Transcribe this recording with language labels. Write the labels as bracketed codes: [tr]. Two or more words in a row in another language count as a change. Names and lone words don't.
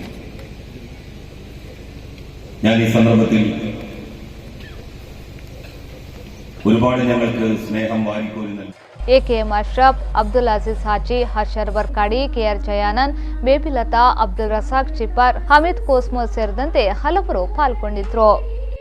[ml] ഞാൻ ഈ സന്ദർഭത്തിൽ ഒരുപാട് ഞങ്ങൾക്ക് സ്നേഹം വാരിക്കോരി നൽകി. [kn] ಎಕೆಎಂ ಅಶ್ರಫ್, ಅಬ್ದುಲ್ ಅಜೀಜ್ ಹಾಜಿ, ಹರ್ಷರ್ ಬರ್ಕಾಡಿ, ಕೆಆರ್ ಜಯಾನಂದ್, ಬೇಬಿಲತಾ, ಅಬ್ದುಲ್ ರಸಾಕ್ ಚಿಪ್ಪಾರ್, ಹಮೀದ್ ಕೋಸ್ಮೋ ಸೇರಿದಂತೆ ಹಲವರು ಪಾಲ್ಗೊಂಡಿದ್ರು.